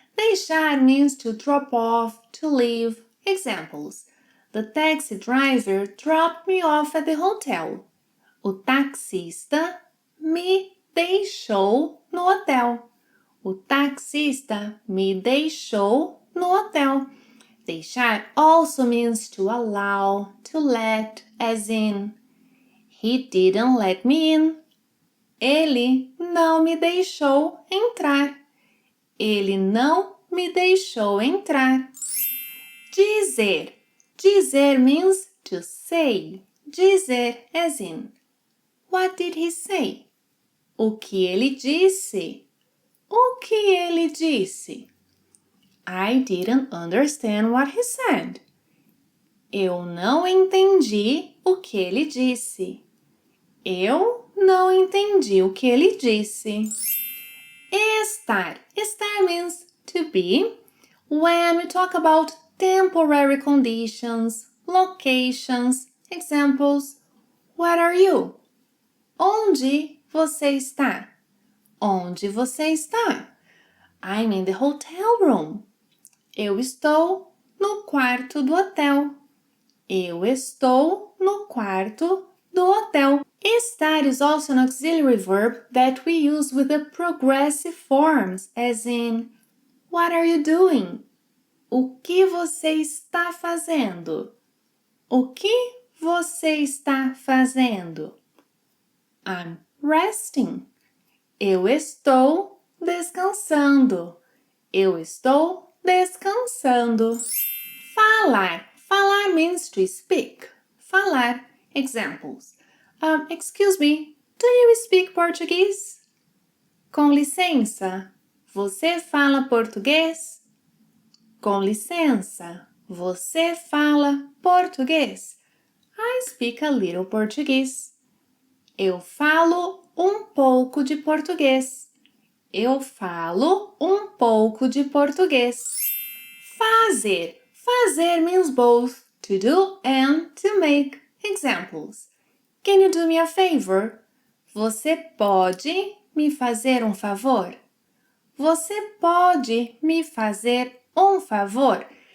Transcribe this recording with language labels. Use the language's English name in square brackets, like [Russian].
[English] Deixar means to drop off, to leave. Examples. The taxi driver dropped me off at the hotel. [Portuguese] O taxista me deixou no hotel. O taxista me deixou no hotel. [English] Deixar also means to allow, to let, as in, he didn't let me in. [Portuguese] Ele não me deixou entrar. Ele não me deixou entrar. [English] Dizer. Dizer means to say. Dizer, as in, what did he say? [Portuguese] O que ele disse? O que ele disse? [English] I didn't understand what he said. [Portuguese] Eu não entendi o que ele disse. Eu não entendi o que ele disse. Estar. [English] Estar means to be when we talk about temporary conditions, locations. Examples. Where are you? Onde você está? Onde você está? I'm in the hotel room. [Portuguese] Eu estou no quarto do hotel. Eu estou no quarto do hotel. [English] Estar is also an auxiliary verb that we use with the progressive forms, as in, what are you doing? [Portuguese] O que você está fazendo? O que você está fazendo? I'm resting. Eu estou descansando. Eu estou descansando. Falar. [English] Falar means to speak. Falar. Examples. Excuse me, do you speak Portuguese? [Portuguese] Com licença, você fala português? Com licença, você fala português? [English] I speak a little Portuguese. [Portuguese] Eu falo um pouco de português. Eu falo um pouco de português. Fazer. [English] Fazer means both to do and to make. Examples. Can you do me a favor? [Portuguese] Você pode me fazer um favor? Você pode me fazer um favor?